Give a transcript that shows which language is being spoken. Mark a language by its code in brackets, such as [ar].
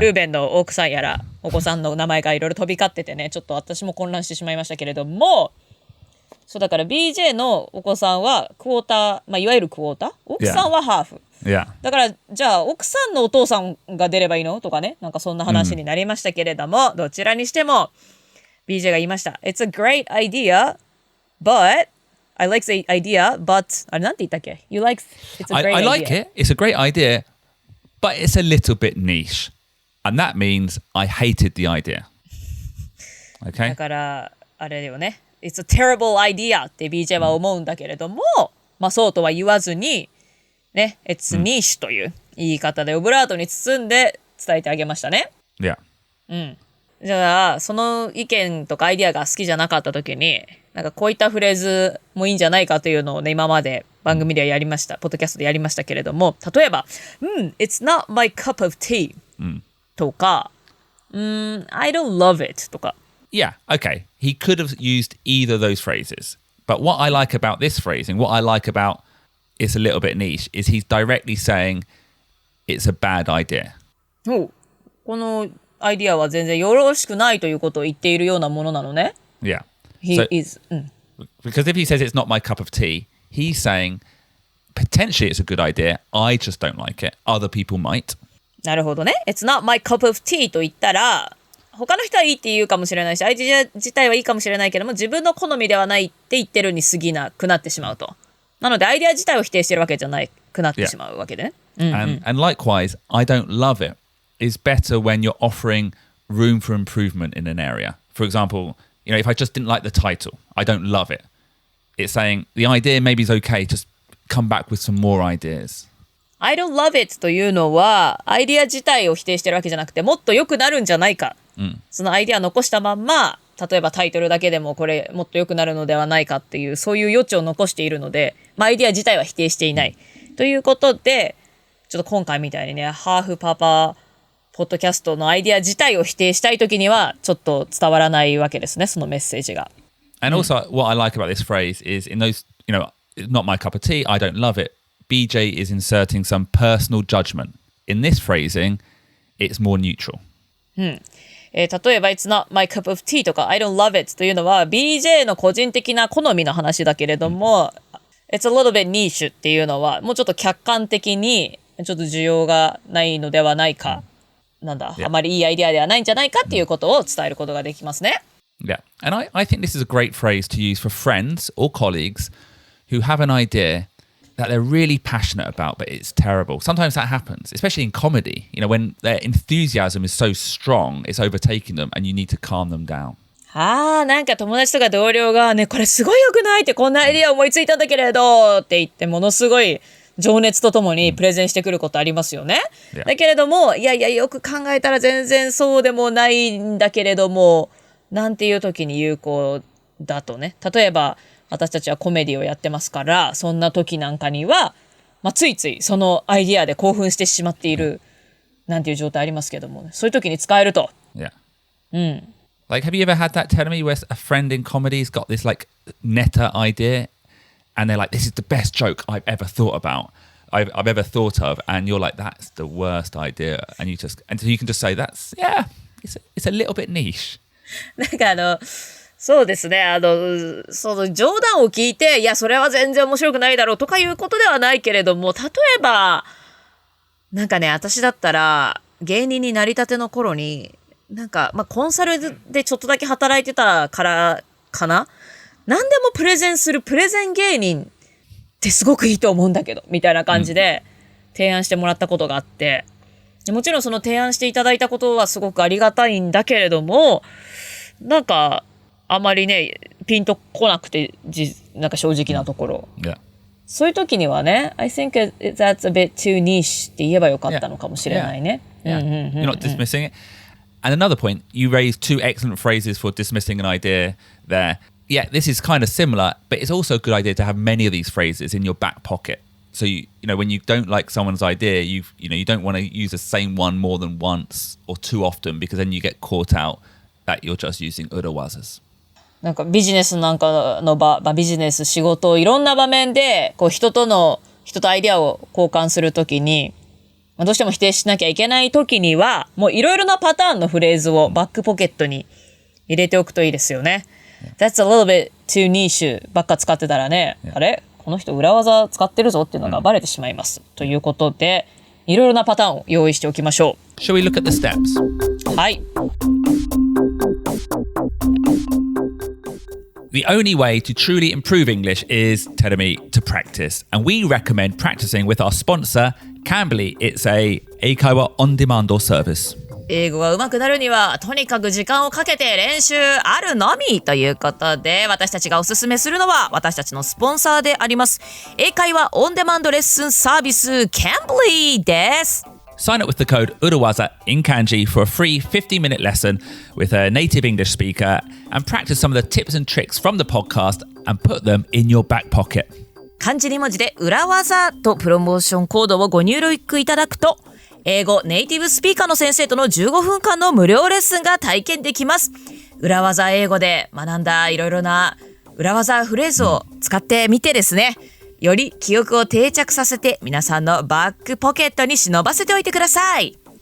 [ja] ルーベンの奥さんやらお子さんの名前がいろいろ飛び交っててね、ちょっと私も混乱してしまいましたけれども、そうだから BJ のお子さんはクォーター、まあ、いわゆるクォーター、奥さんはハーフ、 [en] Yeah. [ja] だからじゃあ奥さんのお父さんが出ればいいのとかね、なんかそんな話になりましたけれども、どちらにしても BJ が言いました。 [en] It's a great idea, but I like the idea, but [ja] あれなんて言ったっけ？ [en] You like it's a great idea. I like it. It's a great idea, but it's a little bit niche. And that means I hated the idea. [ja] だ [en] Okay? [ja] からあれよね、 [en] It's a terrible idea [ja] って BJ は思うんだけれども、まあそうとは言わずにね、 [en] It's niche [ja] という言い方でオブラートに包んで伝えてあげましたね。 [en] Yeah. [ja] じゃあその意見とかアイディアが好きじゃなかった時に、なんかこういったフレーズもいいんじゃないかというのをね、今まで番組ではやりました、ポッドキャストでやりましたけれども、例えば [en] It's not my cup of tea、 [ja] とか [en] I don't love it [ja] とか。 [en] Yeah, okay. He could have used either of those phrases. But what I like about this phrasing, what I like about it's a little bit niche, is he's directly saying it's a bad idea. [ja] このアイディアは全然よろしくないということを言っているようなものなのね。 [en] Yeah. He So- is、 Because if he says it's not my cup of tea, he's saying potentially it's a good idea. I just don't like it. Other people might. [ja] なるほどね。 [en] It's not my cup of tea [ja] と言ったら、他の人はいいって言うかもしれないし、アイディア自体はいいかもしれないけども、自分の好みではないって言ってるに過ぎなくなってしまうと。なので、アイディア自体を否定してるわけじゃなくなってしまうわけでね。 [en] And likewise, I don't love it is better when you're offering room for improvement in an area. For example, if I just didn't like the title, I don't love it. It's saying the idea maybe is okay, just come back with some more ideas. I don't love it [ja] というのは、アイディア自体を否定してるわけじゃなくて、もっと良くなるんじゃないか。そのアイディアを残したまんま、例えばタイトルだけでもこれもっと良くなるのではないかっていう、そういう余地を残しているので、アイディア自体は否定していない。ということで、ちょっと今回みたいにね、ハーフパパポッドキャストのアイディア自体を否定したいときには、ちょっと伝わらないわけですね、そのメッセージが。 [en] And also, what I like about this phrase is in those, it's not my cup of tea, I don't love it. BJ is inserting some personal judgment. In this phrasing, it's more neutral. [ja] 例えば [en] It's not my cup of tea [ja] とか [en] I don't love it [ja] というのは BJ の個人的な好みの話だけれども、 [en] It's a little bit niche [ja] っていうのはもうちょっと客観的にちょっと需要がないのではないか、なんだ、あまりいいアイデアではないんじゃないかっていうことを伝えることができますね。 [en] Yeah. And I think this is a great phrase to use for friends or colleagues who have an idea that they're really passionate about, but it's terrible. Sometimes that happens, especially in comedy, when their enthusiasm is so strong, it's overtaking them and you need to calm them down. [ja] なんか友達とか同僚がね、これすごい良くないってこんなアイデア思いついたんだけれどって言ってものすごい情熱とともにプレゼンしてくることありますよね。 [en] Yeah. [ja] だけれども、いやいや、よく考えたら全然そうでもないんだけれども、なんていう時に有効だとね。例えば、私たちはコメディをやってますから、そんな時なんかには、ついついそのアイディアで興奮してしまっている、なんていう状態ありますけども、そういう時に使えると。 [en] Yeah. Like, have you ever had that tell me where a friend in comedy's got this like meta idea and they're like, this is the best joke I've ever thought about, I've ever thought of, and you're like, that's the worst idea, and so you can just say, that's, yeah, it's a little bit niche. [ja] なんかそうですね。その冗談を聞いて、いや、それは全然面白くないだろうとかいうことではないけれども、例えば、なんかね、私だったら、芸人になりたての頃に、なんか、コンサルでちょっとだけ働いてたからかな？何でもプレゼンするプレゼン芸人ってすごくいいと思うんだけど、みたいな感じで提案してもらったことがあって、もちろんその提案していただいたことはすごくありがたいんだけれども、なんか、あまりね、ピンとこなくて、なんか正直なところ。 [en] Yeah. [ja] そういう時にはね、 [en] I think that's a bit too niche [ja] って言えばよかったのかもしれないね。 [en] Yeah. You're not dismissing it. And another point, you raised two excellent phrases for dismissing an idea there. Yeah, this is kind of similar, but it's also a good idea to have many of these phrases in your back pocket. So you know, when you don't like someone's idea, you don't want to use the same one more than once or too often, because then you get caught out that you're just using urawazas. [ja] なんかビジネスなんかの場、ビジネス、仕事、いろんな場面で、人とアイデアを交換するときに、どうしても否定しなきゃいけないときには、もういろいろなパターンのフレーズをバックポケットに入れておくといいですよね。 [en] That's a little bit too niche [ja] ばっか使ってたらね、あれ？この人裏技使ってるぞっていうのがバレてしまいます。ということで、いろいろなパターンを用意しておきましょう。 [en] Shall we look at the steps? [ja] はい。 [en] The only way to truly improve English is, Terumi, to practice. And we recommend practicing with our sponsor, Cambly. It's a 英会話 on-demand service. [ja] 英語が上手くなるには、とにかく時間をかけて練習あるのみということで、私たちがおすすめするのは、私たちのスポンサーであります。英会話オンデマンドレッスンサービス、Cambly です。 [en] Sign up with the code Urawaza in Kanji for a free 50-minute lesson with a native English speaker and practice some of the tips and tricks from the podcast and put them in your back pocket. [ja] 漢字2文字で裏技とプロモーションコードをご入力いただくと、英語ネイティブスピーカーの先生との15分間の無料レッスンが体験できます。裏技英語で学んだいろいろな裏技フレーズを使ってみてですね、より記憶を定着させて皆さんのバックポケットに忍ばせておいてください。